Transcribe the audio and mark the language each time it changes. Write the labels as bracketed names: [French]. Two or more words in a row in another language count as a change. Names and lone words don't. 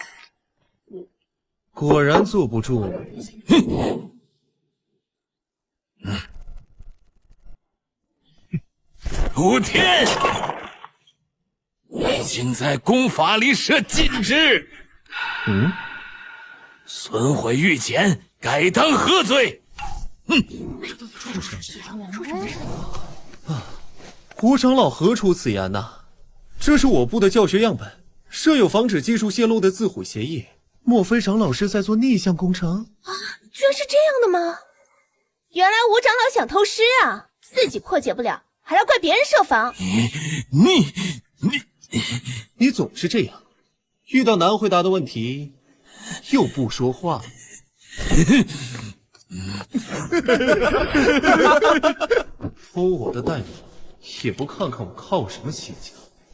[Chinese] 果然坐不住。吴天，已經在功法裡設禁制。損毀玉簡，該當何罪？胡长老何出此言呢？这是我部的教学样本，设有防止技术泄露的自毁协议。莫非长老是在做逆向工程？啊，居然是这样的吗？原来吴长老想偷师啊，自己破解不了，还要怪別人設防。你總是這樣，遇到難回答的問題又不說話。偷我的代碼，也不看看我靠什麼起家。